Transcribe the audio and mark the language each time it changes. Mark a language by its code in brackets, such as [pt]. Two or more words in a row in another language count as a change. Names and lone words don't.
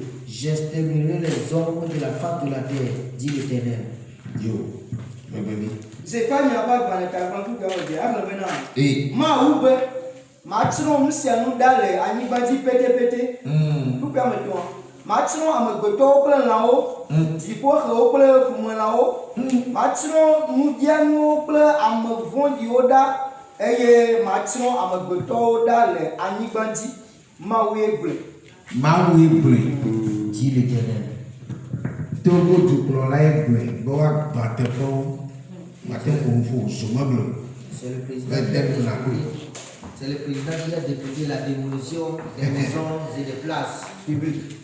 [fr] J'exterminerai les hommes de la face de la terre, dit l'Éternel. [ee] Matino amegoto kple lãwo, dziƒoxewo kple ƒumelãwo, matino nudianuwo kple ame vɔ̃ɖiwo ɖa, eye matino amegbetɔwo ɖa le anyigba dzi. Mawue gblɔe, [fr] dit l'Éternel. [ee] Togo dukplɔlae gblɔe be woagbã teƒewo, mate ŋu ƒo somemle. [fr] C'est le président qui a décrété la démolition des maisons et des places publiques.